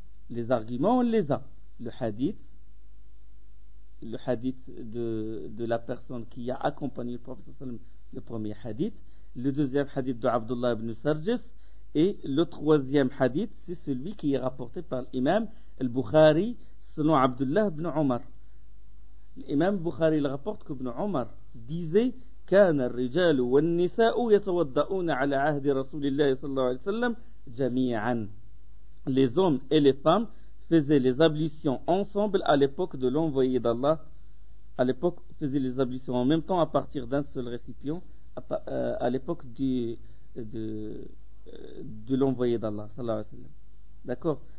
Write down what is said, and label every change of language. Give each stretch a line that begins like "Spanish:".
French: Les arguments, on les a. Le hadith de la personne qui a accompagné le prophète sallam, le premier hadith, le deuxième hadith de Abdullah ibn Sarjis, et le troisième hadith, c'est celui qui est rapporté par l'imam al-Bukhari selon Abdullah ibn Omar. L'imam Bukhari il rapporte qu'Ibn Omar disait
Arabic: كان الرجال والنساء يتوضؤون على عهد رسول الله صلى الله عليه وسلم جميعا.
French: Les hommes et les femmes faisaient les ablutions ensemble à l'époque de l'envoyé d'Allah. À l'époque, faisaient les ablutions en même temps à partir d'un seul récipient à l'époque de l'envoyé d'Allah, sallallahu alayhi wa sallam. D'accord.